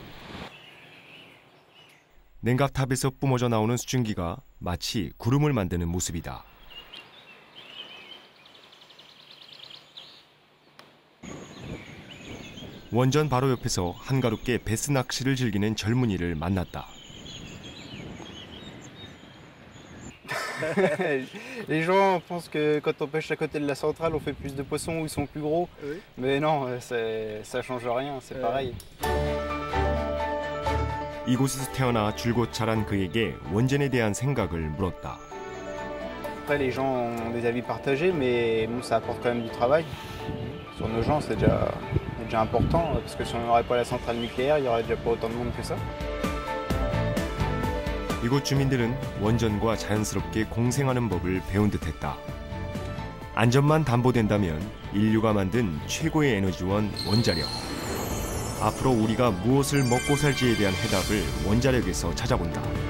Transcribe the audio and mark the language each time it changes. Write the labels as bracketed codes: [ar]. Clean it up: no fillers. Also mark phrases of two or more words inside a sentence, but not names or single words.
[ko] 냉각탑에서 뿜어져 나오는 수증기가 마치 구름을 만드는 모습이다. 원전 바로 옆에서 한가롭게 베스 낚시를 즐기는 젊은이를 만났다. [fr] Les gens pensent que quand on pêche à côté de la centrale, on fait plus de poissons ou ils sont plus gros. Oui. Mais non, ça change rien, c'est pareil. [ko] 이곳에서 태어나 줄곧 자란 그에게 원전에 대한 생각을 물었다. [fr] Après, les gens ont des avis partagés, mais bon, ça apporte quand même du travail. Sur nos gens, c'est déjà important, parce que si on n'aurait pas la centrale nucléaire, il n'y aurait déjà pas autant de monde que ça. [ko] 이곳 주민들은 원전과 자연스럽게 공생하는 법을 배운 듯했다. 안전만 담보된다면 인류가 만든 최고의 에너지원 원자력. 앞으로 우리가 무엇을 먹고 살지에 대한 해답을 원자력에서 찾아본다.